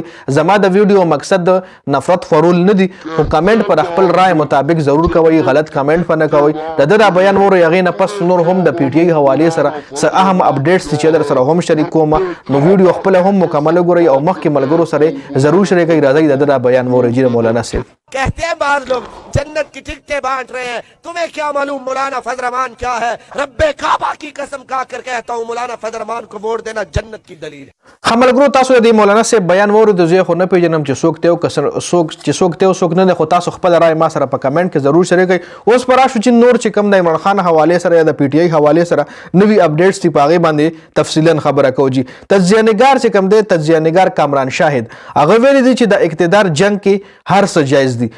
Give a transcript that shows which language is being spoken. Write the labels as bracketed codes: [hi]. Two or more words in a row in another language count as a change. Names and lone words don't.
[ps] زما د ویډیو مقصد د نفرت خورول نه دي خو کمنټ پر خپل رای مطابق ضرور کوئ، غلط کمنټ په نه کوئ. د دا بیان وروی هغې نه پس نور هم د پی ټي آی حوالې سره څه اهم اپډیټس دي چې در سره هم شریک کوم نو ویډیو خپله هم مکمل وګورئ او مخکې ملګرو سره ضرور شریکئ. راځئ د دا بیان وروی جی مولانا صاحب. [ur] کہتے ہیں باہر لوگ جنت کی ٹکٹیں بانٹ رہے ہیں، تمہیں کیا معلوم مولانا فضل رحمان کیا ہے. ربِ کعبہ کی قسم کھا کر کہتا ہوں مولانا فضل رحمان کو ووٹ دینا جنت کی دلیل ہے. [ps] मलګرو تاسو د مولانا صاحب بیان وورئ زه خو نه پیژنم چې څوک دی او څوک دی او څوک نه دی، خو تاسو خپل رای ما سره په کمنټ کې ضرور شریکئ. اوس پر راشو چې نور چې کوم د عمران خان حوالې سره یا د پی ټي آی حوالې سره نوي اپډیټس دي په هغې باندې تفصیلا خبره کوو جی. تجزیه نګار چې کوم دی تجزیه نګار کامران شاهد هغه ویلي دي چې د اقتدار جنگ کې هر څه جایز دي.